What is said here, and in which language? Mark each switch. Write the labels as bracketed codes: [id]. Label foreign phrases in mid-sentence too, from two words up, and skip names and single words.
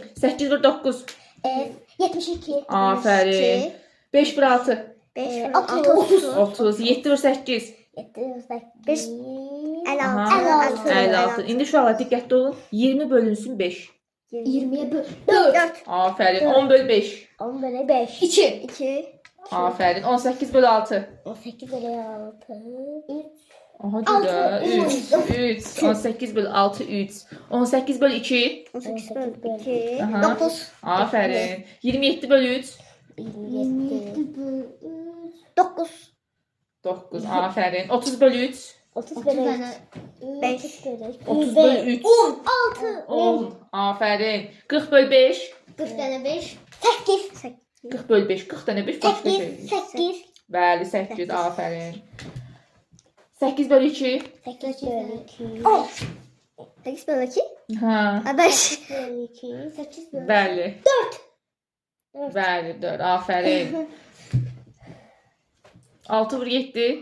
[az] 8 bölü 9. 72. Aferin. 5 bölü 6. 5. 30. 30. 7 bölü 8. 5. 56. 56. İndi uşaqlar diqqətli olun. 20 bölünsün 5. 20'ye böl. 4. Aferin. 10 bölü 5. 10 bölü 5. 2. 2. Aferin. 18 bölü 6. 18 bölü 6. 3. Aha güzel. 3. 18 bölü 6. 3. 18 bölü 2. 18 bölü 2. Aha. 9. Aferin. 27 bölü 3. 27 bölü 9. 9. Aferin. 30 bölü 3. 30 bölü 5. 30 bölü 3. 6. 10. Aferin. 40 bölü 5. 40 tane 5. 8. 40 bölü 5. 40 tane 5 başqa şey. 8. Bəli, 8. Aferin. 8 bölü 2. 8 bölü 2. 10. 8 bölü 2. Ha. 5 bölü 2. 8 bölü 2. Bəli. 4. Bəli, 4. Aferin. 6 bölü 7.